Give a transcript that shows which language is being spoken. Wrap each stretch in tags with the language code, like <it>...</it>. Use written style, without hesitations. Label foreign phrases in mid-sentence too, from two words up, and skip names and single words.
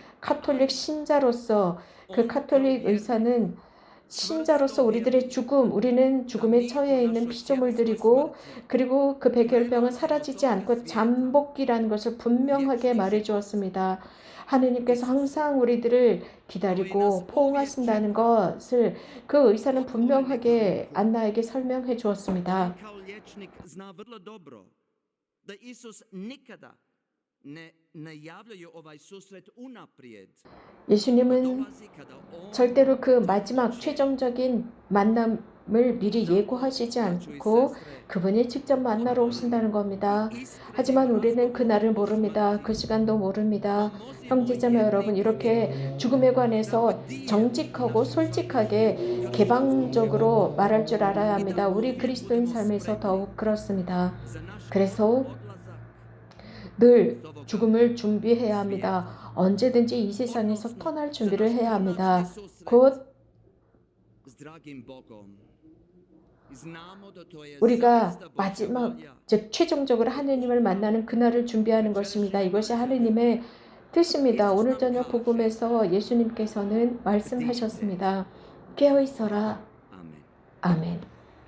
<ko>카톨릭 신자로서 그 카톨릭 의사는 신자로서 우리들의 죽음, 우리는 죽음에 처해 있는 피조물들이고 그리고 그 백혈병은 사라지지 않고 잠복기라는 것을 분명하게 말해 주었습니다. 하느님께서 항상 우리들을 기다리고 포옹하신다는 것을 그 의사는 분명하게 안나에게 설명해 주었습니다.</ko> <hr>Kao liječnik zna vrlo dobro da Isus nikada ne najavljuje ovaj susret unaprijed.</hr> <ko>예수님은</ko> <hr>Dolazi kada on</hr> <ko>절대로 그 마지막 최종적인 만남을 미리 예고하시지 않고 그분이 직접 만나러 오신다는 겁니다. 하지만 우리는 그날을 모릅니다. 그 시간도 모릅니다. 형제자매 여러분, 이렇게 죽음에 관해서 정직하고 솔직하게 개방적으로 말할 줄 알아야 합니다. 우리 그리스도인 삶에서 더욱 그렇습니다.</ko> <hr>za naš</hr> <ko>그래서</ko> <hr>odlazak</hr> <ko>늘 죽음을 준비해야 합니다. 언제든지 이 세상에서 떠날 준비를 해야 합니다. 곧</ko> <hr>s dragim Bogom. Znamo da to je</hr> <ko>우리가</ko> <hr>zaista Božja</hr> <ko>마지막,</ko> <hr>volja.</hr> <ko>즉 최종적으로 하느님을 만나는 그날을 준비하는 것입니다. 이것이 하느님의 뜻입니다. 오늘 저녁 복음에서 예수님께서는 말씀하셨습니다. 깨어 있어라. Amen. 아멘.</ko>